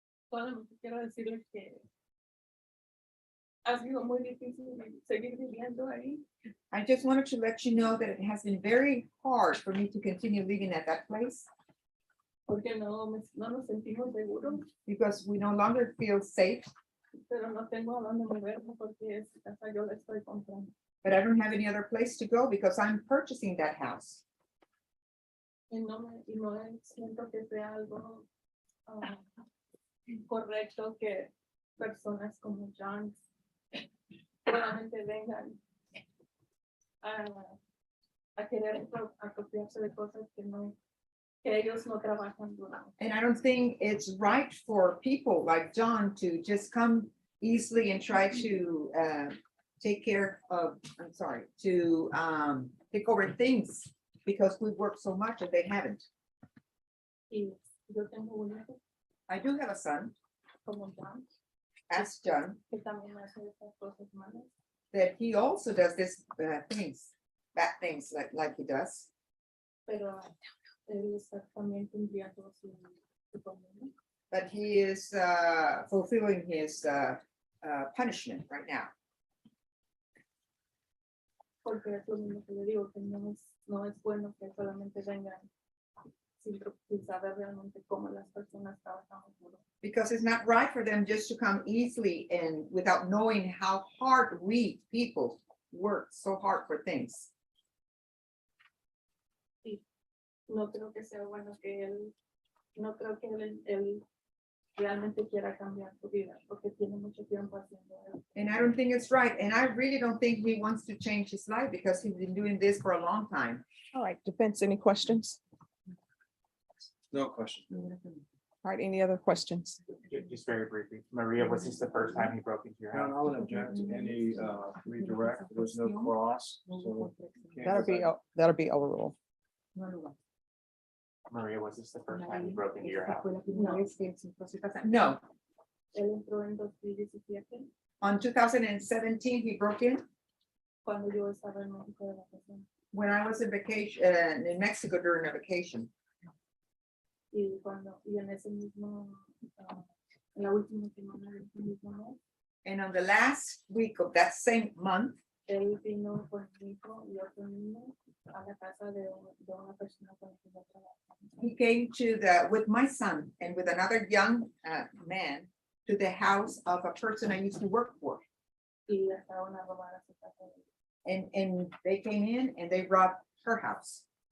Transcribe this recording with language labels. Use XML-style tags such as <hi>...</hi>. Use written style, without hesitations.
<es>Solamente quiero decirles que ha sido muy difícil seguir viviendo ahí.</es> <en>I just wanted to let you know that it has been very hard for me to continue living at that place</en> <es>Porque no nos sentimos seguros,</es> <en>because we no longer feel safe,</en> <es>pero no tengo a dónde moverme porque esta casa yo la estoy comprando.</es> <en>but I don't have any other place to go because I'm purchasing that house.</en> <es>Y no siento que sea algo correcto que personas como John solamente vengan a querer apropiarse de cosas que ellos no trabajan durante.</es> <en>And I don't think it's right for people like John to just come easily and try to take over things because we work so much and they haven't.</en> <es>Y yo tengo un hijo</es> <en>I do have a son,</en> <es>como John,</es> <en>as John,</en> <es>que también hace estas cosas malas.</es> <en>that he also does this bad things like he does.</en> <es>Pero él está también cumpliendo su condena.</es> <en>But he is fulfilling his punishment right now.</en> <es>Porque es lo mismo que le digo, que no es bueno que solamente vengan sin saber realmente cómo las personas trabajamos duro.</es> <en>Because it's not right for them just to come easily and without knowing how hard we people work so hard for things.</en> <es>No creo que sea bueno que no creo que él realmente quiera cambiar su vida, porque tiene mucho tiempo haciendo eso.</es> <en>And I don't think it's right. And I really don't think he wants to change his life because he's been doing this for a long time. All right, defense, any questions? No question. All right, any other questions? Just very briefly, Maria, was this the first time he broke into your John, house? I would object to any redirect. There's no cross. So That'll be overruled. Maria, was this the first time he broke into your house? No,</en> <es>Él entró en 2017,</es> <en>on 2017, he broke in</en> <es>cuando yo estaba en México de vacaciones.</es> <en>when I was in vacation, in Mexico during a vacation.</en> <es>Y en ese mismo, en la última semana de ese mismo mes,</es> <en>And on the last week of that same month,</en> <es>él vino con mi hijo y otro niño a la casa de una persona con la que yo trabajo.</es> <en>he came with my son and with another young man to the house of a person I used to work for.</en> <es>Y estaban a robar a su casa.</es> <en>And they came in and they robbed her house.</en>